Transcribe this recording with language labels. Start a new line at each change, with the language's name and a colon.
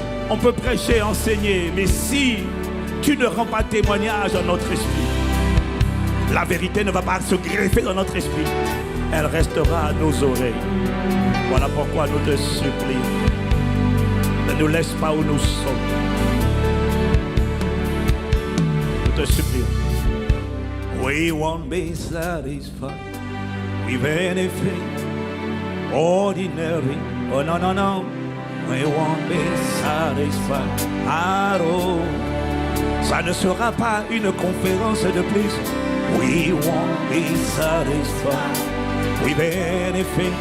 French: On peut prêcher, enseigner, mais si tu ne rends pas témoignage dans notre esprit, la vérité ne va pas se greffer dans notre esprit. Elle restera à nos oreilles. Voilà pourquoi nous te supplions. Ne nous laisse pas où nous sommes. Nous te supplions.
English: We won't be satisfied with anything ordinary. Oh no, no, no. We won't be satisfied at all.
French: Ça ne sera pas une conférence de plus.
English: We won't be satisfied with anything.